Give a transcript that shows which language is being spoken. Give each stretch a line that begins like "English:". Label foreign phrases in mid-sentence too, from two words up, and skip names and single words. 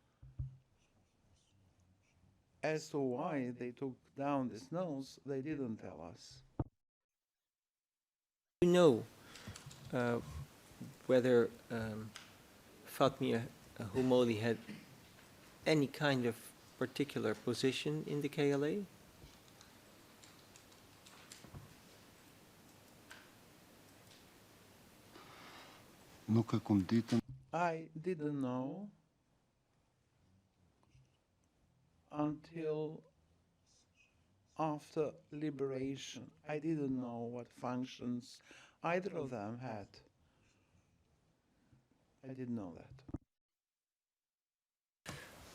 English: As to why they took down these notes, they didn't tell us. You know whether Fatmi Humoli had any kind of particular position in the KLA?
Albanian: Nuk e kum ditën.
English: I didn't know until after liberation. I didn't know what functions either of them had. I didn't know that.